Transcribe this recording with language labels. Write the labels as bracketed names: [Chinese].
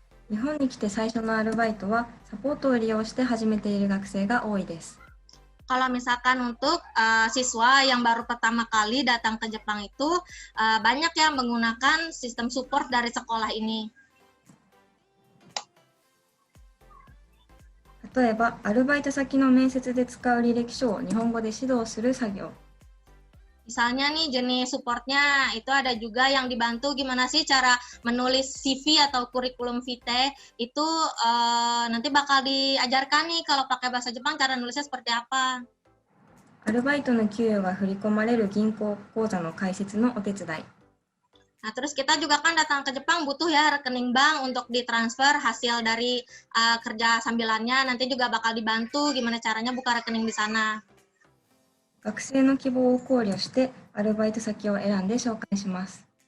[Japanese] 日本に来て最初のアルバイトはサポートを利用して始めている学生が多いです。 [Indonesian] Kalau misalkan untuk siswa yang baru pertama kali datang ke Jepang itu banyak yang menggunakan sistem support dari sekolah ini. [Japanese] 例えば、アルバイト先の面接で使う履歴書を日本語で指導する作業。 [Indonesian] Misalnya nih jenis supportnya itu ada juga yang dibantu gimana sih cara menulis CV atau kurikulum vitae itu nanti bakal diajarkan nih kalau pakai bahasa Jepang cara nulisnya seperti apa. [Japanese] アルバイトの給与が振り込まれる銀行口座の開設のお手伝い。 [Indonesian] Nah, terus kita juga kan datang ke Jepang butuh ya rekening bank untuk ditransfer hasil dari kerja sambilannya, nanti juga bakal dibantu gimana caranya buka rekening di sana. [Japanese] 学生の希望を考慮してアルバイト先を選んで紹介します。